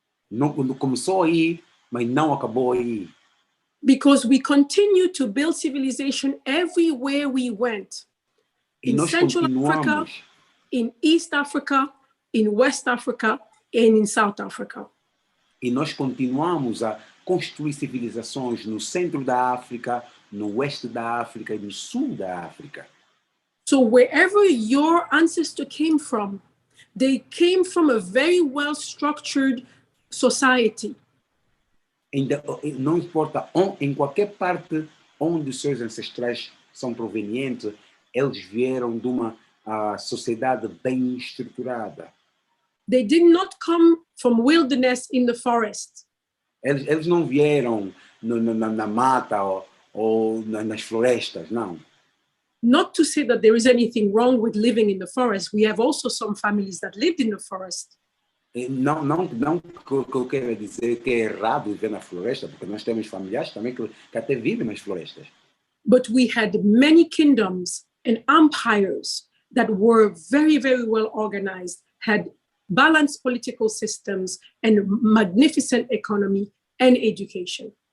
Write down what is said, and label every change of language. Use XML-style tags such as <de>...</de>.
<pt>Não começou aí, mas não acabou aí.</pt> <en>Because we continue to build civilization everywhere we went. In Central Africa, in East Africa, in West Africa, and in South Africa.</en> <pt>E nós continuamos a construir civilizações no centro da África, no oeste da África e no sul da África.</pt> <en>So wherever your ancestor came from, they came from a very well-structured society.</en> <pt>Não importa, em qualquer parte onde os seus ancestrais são provenientes, eles vieram de uma sociedade bem estruturada.</pt> <en>They did not come from wilderness in the forest.</en> <pt>Eles não vieram na mata ou nas florestas, não.</pt> <en>Not to say that there is anything wrong with living in the forest. We have also some families that lived in the forest.</en> <pt>Não que eu quero dizer que é errado viver na floresta, porque nós temos familiares também que até vivem nas florestas.</pt> <en>But we had many kingdoms and empires that were very, very well organized, had balanced political systems and magnificent economy and education.</en>